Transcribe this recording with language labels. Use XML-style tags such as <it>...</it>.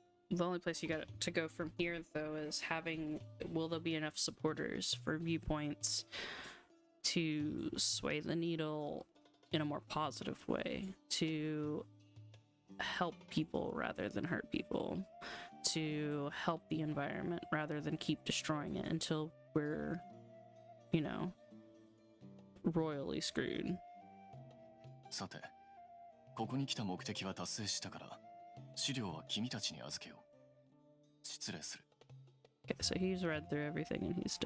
<en>The only place you got to go from here, though, is will there be enough supporters for viewpoints to sway the needle in a more positive way, to help people rather than hurt people? to help the environment rather than keep destroying it until we're, you know, royally screwed.</en> <ja>さて、ここに来た目的は達成したから、資料は君たちに預けよう。失礼する。</ja> <en>Okay, so he's read through everything and he's done.</en>